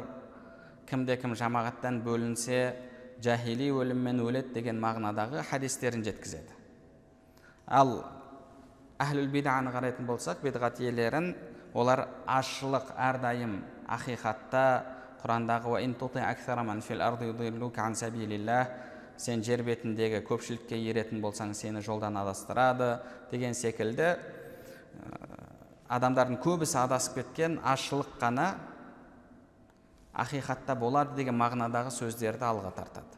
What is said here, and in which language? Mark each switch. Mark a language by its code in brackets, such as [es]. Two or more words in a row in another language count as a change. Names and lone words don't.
[kk] Кімде-кім жамағаттан бөлінсе, жахили өліммен өледі деген мағынадағы хадистерін жеткізеді. Ал әхлул бидағаны қарайтын болсақ, бидғат иелерін, олар азшылық әрдайым ақиқатта Құрандағы [ar] «وإن تطع أكثر من في الأرض يضلوك عن سبيل الله», [kk] сен жер бетіндегі көпшілікке еретін болсаң, сені жолдан адастырады деген секілді адамдардың көбісі адасып кеткен азшылық қана ақиқатта болады деген мағынадағы сөздерді алға тартады.